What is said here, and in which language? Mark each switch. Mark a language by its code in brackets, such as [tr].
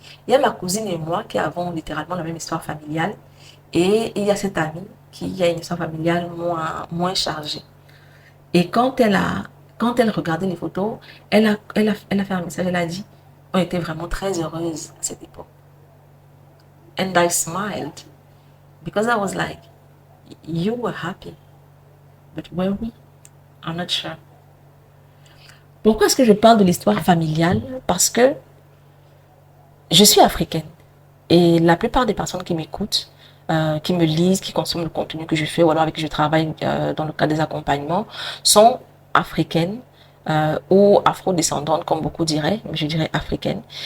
[fr] Il y a ma cousine et moi qui avons littéralement la même histoire familiale. Et il y a cette amie qui a une histoire familiale moins chargée. Et quand elle regardait les photos, elle a fait un message, elle a dit, on était vraiment très heureuses à cette époque. [en] And I smiled because I was like, you were happy, but were we? I'm not sure. [fr] Pourquoi est-ce que je parle de l'histoire familiale? Parce que je suis africaine et la plupart des personnes qui m'écoutent, qui me lisent, qui consomment le contenu que je fais ou alors avec qui je travaille dans le cadre des accompagnements sont africaines ou afro-descendantes comme beaucoup diraient, mais je dirais africaines.